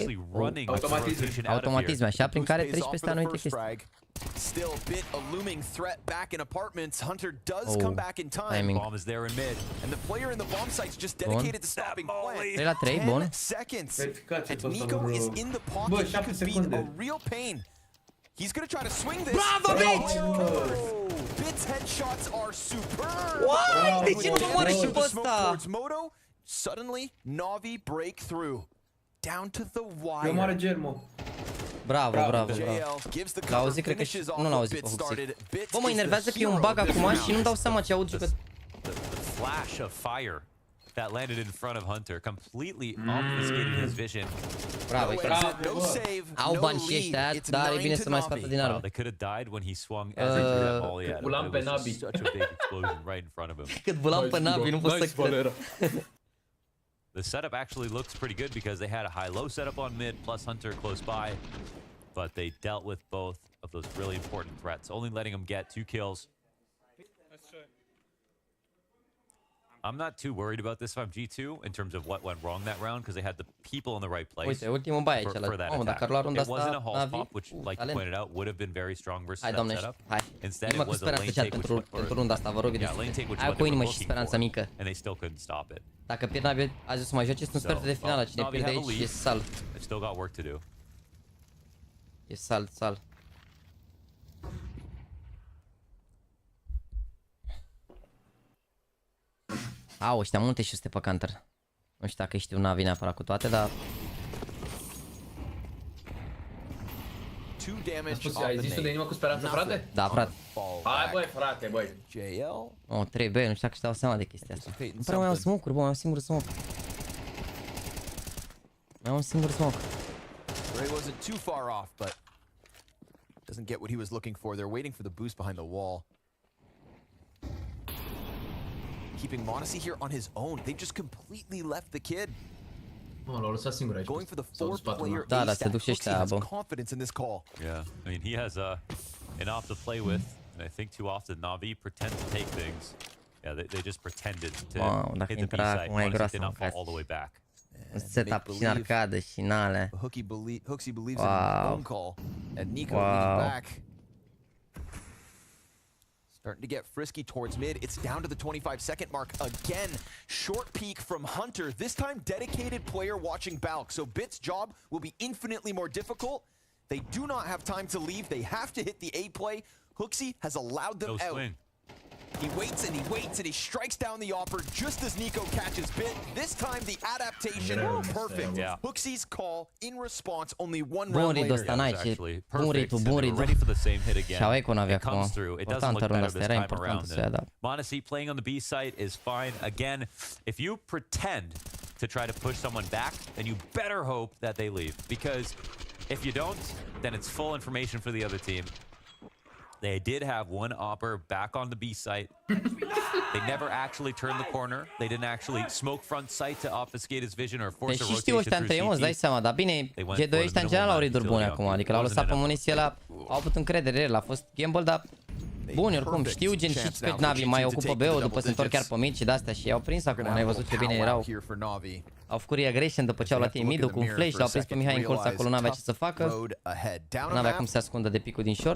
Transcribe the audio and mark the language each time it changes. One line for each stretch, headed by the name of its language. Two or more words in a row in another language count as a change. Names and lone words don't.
Romanian: Automatisme așa, prin care treci peste anumite chestii. Timing. Bun. 3 la 3, bun. Bă, 7 secunde.
English: He's gonna try to swing this. Bravo, bitch! Bit's headshots are superb. What?
Romanian: De ce nu mă moare și pe ăsta?
English: Suddenly, NaVI breakthrough. Down to the wire.
Romanian: Eu moare Germo. Bravo. L-a auzit, cred că și... Nu l-a auzit pe Huxi. Bă, mă enervează că e un bug acum și nu-mi dau seama ce aud jucători.
English: The flash of fire that landed in front of Hunter completely obfuscated his vision.
Romanian: Bravo. Au bani și ăștia, dar e bine să mai scoată din armă.
English: They could have died when he swung as he threw that volley at him. It was just such a big explosion right in front of him.
Romanian: Cât bulam pe NaVI, nu pot să cred.
English: The setup actually looks pretty good because they had a high-low setup on mid plus Hunter close by, but they dealt with both of those really important threats, only letting them get 2 kills. I'm not too worried about this if I'm G2 in terms of what went wrong that round because they had the people in the right place.
Romanian: Uite, ultimul bai aici
English: for that attack. It wasn't a Hall pop, which, like you pointed out, would have been very strong versus that setup. Instead, it was a lane take, which
Romanian: pentru runda asta, vă rog.
English: Yeah, lane take, which
Romanian: ai cu inimă și speranță mică.
English: And they still couldn't stop it.
Romanian: Dacă pierd NaVI, azi o să mai joace, sunt sferturi de finală. Cine pierde aici e sal.
English: They've still got work to do.
Romanian: E sal. Au, ăștia multe și pe counter. Nu știu dacă știu NaVI neapărat cu toate, dar... Ai zis-o de inimă cu speranță, frate? Da, frate. Hai, băi, frate, băi. O, 3B, nu știu dacă își dau seama de chestia asta. Nu prea mai am smoke-uri, bă, mai am singur smoke. Mai am un singur smoke.
English: Vrei wasn't too far off, but doesn't get what he was looking for. They're waiting for the boost behind the wall. Keeping Monacy here on his own. They just completely left the kid.
Romanian: L-au lăsat singur aici.
English: Going for the 4-player
Romanian: da, se duc și ăștia, bă.
English: confidence in this call. Yeah, I mean, he has an op to play with, and I think too often NaVI pretend to take things. Yeah, they just pretended to hit the B side. Monacy did not fall all the way back.
Romanian: Setup și în arcadă și în alea.
English: Huxi believes in his own call. And Nico leading back. Starting to get frisky towards mid. It's down to the 25-second mark again. Short peek from Hunter. This time dedicated player watching Balk. So Bit's job will be infinitely more difficult. They do not have time to leave. They have to hit the A play. Huxi has allowed them out. Swing. He waits and he waits and he strikes down the offer just as Nico catches Bit. This time the adaptation perfect. Yeah. Huxi's call in response only one
Romanian: Bun
English: round read later.
Romanian: ăsta, n-ai ce. Bun read.
English: Ready for the same hit again.
Romanian: Și-au eco n-avea
English: It comes through. It doesn't look better this time around. Monacy playing on the B site is fine. Again, if you pretend to try to push someone back, then you better hope that they leave. Because if you don't, then it's full information for the other team. They did have one opper back on the B site. They never actually turned the corner. They didn't actually smoke front sight to obfuscate his vision or force a rotation
Romanian: știu ăștia între ei, îți dai seama, dar bine, G2 ăștia în general au read-uri bune acum, adică l-au lăsat pe muniție la... Au avut încredere, el a fost gamble, dar buni oricum, știu gen și pe NaVI mai ocupă B-ul după se întorc chiar pe mid și de-astea și i-au prins acum, n-ai văzut ce bine erau. Au făcut regression după ce au luat ei mid-ul cu un flash, l-au prins pe Mihai în colț acolo, n-avea ce să facă, n-avea cum să se ascundă de picul din short.